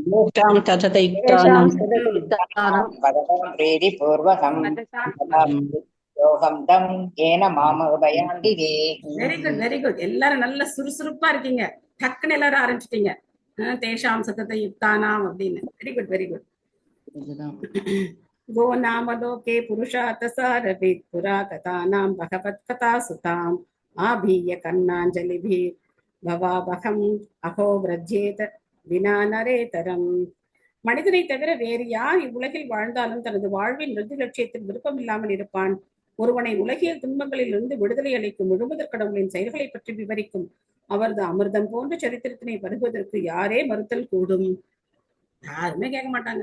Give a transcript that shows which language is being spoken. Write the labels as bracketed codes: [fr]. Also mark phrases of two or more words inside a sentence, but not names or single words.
[en] very good very good. [ta] எல்லாரும் நல்ல சுறுசுறுப்பா இருக்கீங்க. டக்குன்னு எல்லாரும் ஆரம்பிச்சிட்டீங்க. [sa] तेषां सतत युक्तानाम् அப்படின்னு. [en] very good very good. [sa] गो नाम लोके पुरुषात् सारभित् पुरा कथानां भगवत् कथा सुताम् आभीय कर्णाञ्जलिभिः भवावहम् अहो व्रज्येत विना नरेतरम्. [ta] மனிதனை தவிர வேறு யார் இவ்வுலகில் வாழ்ந்தாலும் தனது வாழ்வின் இறுதி லட்சியத்தில் விருப்பம் இல்லாமல் இருப்பான். ஒருவனை உலகியல் துன்பங்களில் இருந்து விடுதலை அளிக்கும் முழுமுதற் கடவுளின் செயல்களை பற்றி விவரிக்கும் அவரது அமிர்தம் போன்ற சரித்திரத்தினை வருவதற்கு யாரே மறுத்தல் கூடும்? யாருமே கேட்க மாட்டாங்க.